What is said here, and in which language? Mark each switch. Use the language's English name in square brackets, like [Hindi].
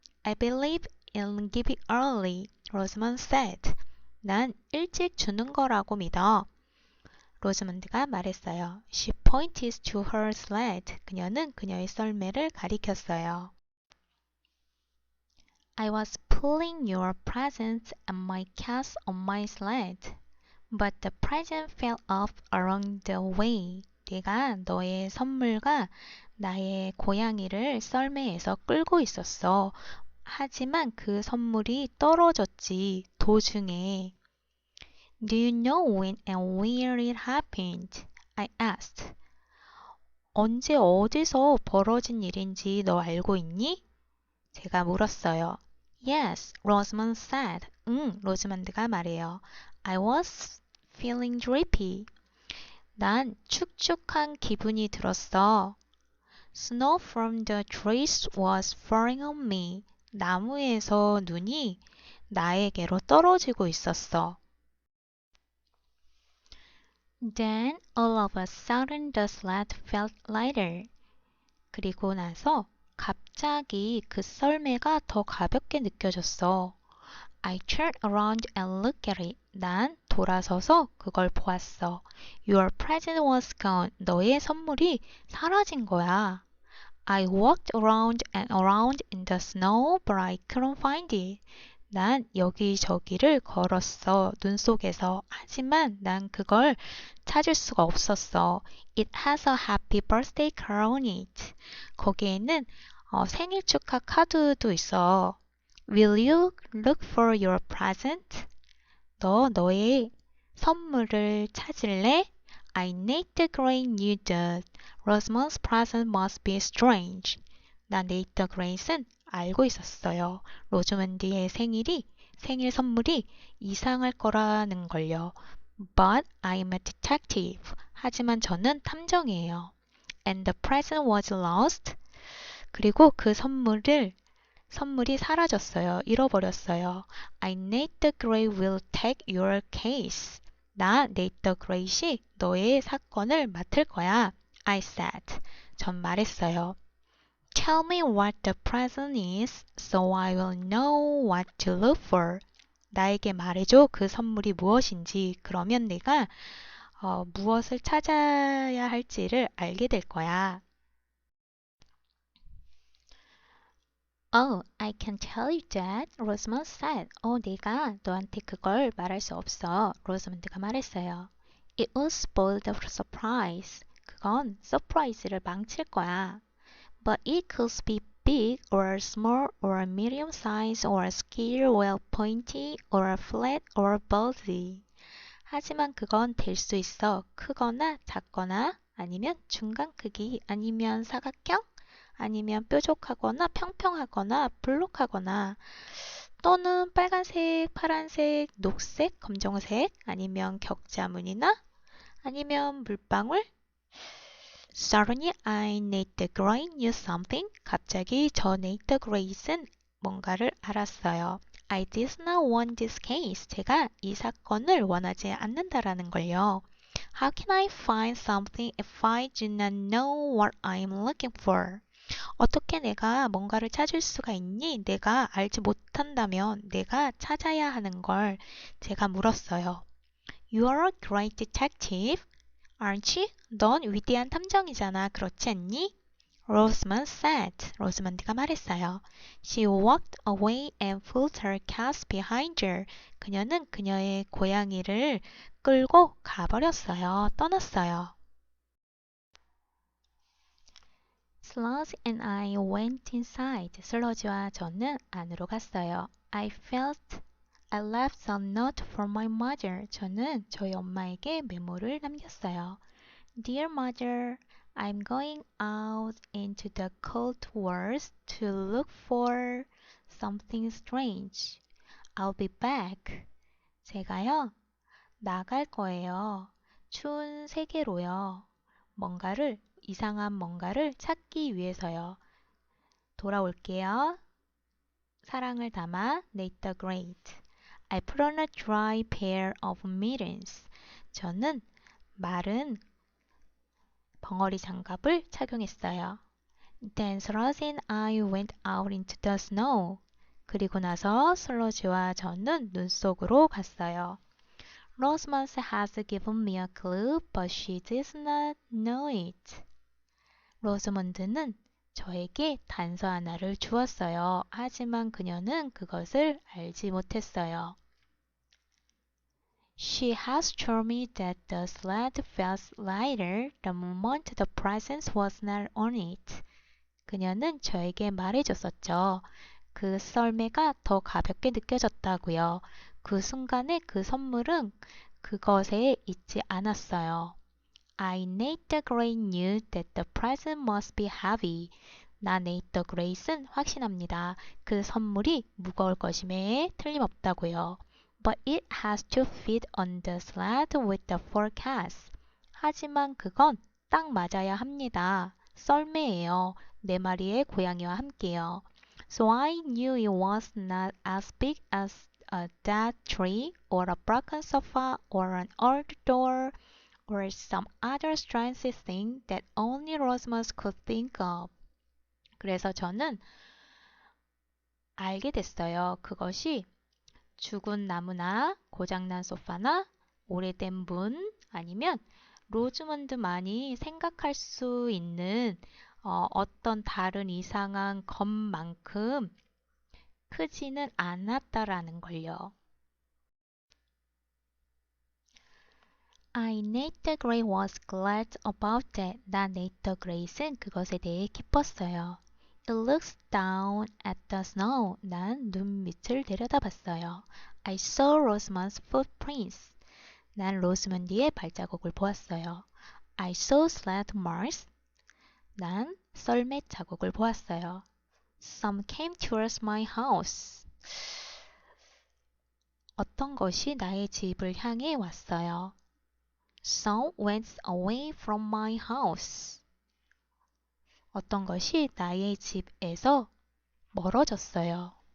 [English] I believe in giving early, Rosamond said. [Korean] 난 일찍 주는 거라고 믿어. 로즈먼드가 말했어요. [English] She pointed to her sled. [Korean] 그녀는 그녀의 썰매를 가리켰어요. [English] I was pulling your presents and my cats on my sled, but the present fell off along the way. [Korean] 내가 너의 선물과 나의 고양이를 썰매에서 끌고 있었어. 하지만 그 선물이 떨어졌지, 도중에. [English] Do you know when and where it happened? I asked. [Korean] 언제 어디서 벌어진 일인지 너 알고 있니? 제가 물었어요. [English] Yes, Rosamond said. [Korean] 응, 로즈먼드가 말해요. [English] I was feeling drippy. [Korean] 난 축축한 기분이 들었어. [English] Snow from the trees was falling on me. [Korean] 나무에서 눈이 나에게로 떨어지고 있었어. [English] Then all of a sudden the sled felt lighter. [Korean] 그리고 나서 갑자기 그 썰매가 더 가볍게 느껴졌어. [English] I turned around and looked at it. [Korean] 난 돌아서서 그걸 보았어. [English] Your present was gone. [Korean] 너의 선물이 사라진 거야. [English] I walked around and around in the snow, but I couldn't find it. [Korean] 난 여기저기를 걸었어, 눈 속에서. 하지만 난 그걸 찾을 수가 없었어. [English] It has a happy birthday card on it. [Korean] 거기에는 생일 축하 카드도 있어. [English] Will you look for your present? [Korean] 너 너의 선물을 찾을래? [English] I Nate Gray knew that Rosamond's present must be strange. [Korean] 나 네이터 그레이슨 알고 있었어요. 로즈먼드의 생일 선물이 이상할 거라는 걸요. [English] But I'm a detective. [Korean] 하지만 저는 탐정이에요. [English] And the present was lost. [Korean] 그리고 그 선물이 사라졌어요. 잃어버렸어요. [English] I, Nate Gray will take your case. [Korean] 나, 네이터 그레이시 너의 사건을 맡을 거야. [English] I said. [Korean] 전 말했어요. [English] Tell me what the present is, so I will know what to look for. [Korean] 나에게 말해줘 그 선물이 무엇인지. 그러면 내가 무엇을 찾아야 할지를 알게 될 거야. [English] Oh, I can tell you that, Rosamond said. [Korean] 내가 너한테 그걸 말할 수 없어. 로즈먼드가 말했어요. [English] It will spoil the surprise. [Korean] 그건 서프라이즈를 망칠 거야. [English] But it could be big or small or medium size or square or pointy or flat or bulgy. [Korean] 하지만 그건 될 수 있어. 크거나 작거나 아니면 중간 크기 아니면 사각형 아니면 뾰족하거나 평평하거나 볼록하거나 또는 빨간색, 파란색, 녹색, 검정색 아니면 격자무늬나 아니면 물방울 [English] Suddenly I Nate the Gray knew something. [Korean] 갑자기 저 Nate the Gray는 뭔가를 알았어요. [English] I did not want this case. [Korean] 제가 이 사건을 원하지 않는다라는 걸요. [English] How can I find something if I do not know what I'm looking for? [Korean] 어떻게 내가 뭔가를 찾을 수가 있니? 내가 알지 못한다면 내가 찾아야 하는 걸 제가 물었어요. [English] You are a great detective, aren't you? [Korean] 넌 위대한 탐정이잖아. 그렇지 않니? [English] Rosamond said. [Korean] 로즈먼드가 말했어요. [English] She walked away and put her cat behind her. [Korean] 그녀는 그녀의 고양이를 끌고 가버렸어요. 떠났어요. [English] Sludge and I went inside. [Korean] 슬러지와 저는 안으로 갔어요. [English] I left a note for my mother. [Korean] 저는 저희 엄마에게 메모를 남겼어요. [English] Dear mother, I'm going out into the cold woods to look for something strange. I'll be back. [Korean] 제가요, 나갈 거예요. 추운 세계로요. 이상한 뭔가를 찾기 위해서요. 돌아올게요. 사랑을 담아, [English] Nate the Great. I put on a dry pair of mittens. [Korean] 저는 마른 벙어리 장갑을 착용했어요. [English] Then Sludge and I went out into the snow. [Korean] 그리고 나서 슬러지와 저는 눈 속으로 갔어요. [English] Rosamond has given me a clue, but she does not know it. [Korean] 로즈먼드는 저에게 단서 하나를 주었어요. 하지만 그녀는 그것을 알지 못했어요. [English] She has told me that the sled felt lighter the moment the presence was not on it. [Korean] 그녀는 저에게 말해줬었죠. 그 썰매가 더 가볍게 느껴졌다고요. 그 순간에 그 선물은 그것에 있지 않았어요. [English] I, Nate the Grey, knew that the present must be heavy. [Korean] 나 Nate the Grey는 확신합니다. 그 선물이 무거울 것임에 틀림없다고요. [English] But it has to fit on the sled with the forecast. [Korean] 하지만 그건 딱 맞아야 합니다. 썰매예요. 네 마리의 고양이와 함께요. [English] So I knew it was not as big as a dead tree or a broken sofa or an old door or some other strange thing that only Rosamond could think of. [Korean] 그래서 저는 알게 됐어요. 그것이 죽은 나무나 고장난 소파나 오래된 문 아니면 로즈먼드만이 생각할 수 있는 어떤 다른 이상한 것만큼 크지는 않았다라는 걸요. [English] I, Nate the Grey was glad about that. [Korean] 나 Nate the Grey는 그것에 대해 기뻤어요. [English] It looks down at the snow. [Korean] 난 눈 밑을 내려다봤어요. [English] I saw Rosamond's footprints. [Korean] 난 로스먼디의 발자국을 보았어요. [English] I saw sled marks. [Korean] 난 썰매 자국을 보았어요. [English] Some came towards my house. [Korean] 어떤 것이 나의 집을 향해 왔어요. [English] Some went away from my house. [Korean] 어떤 것이 나의 집에서 멀어졌어요.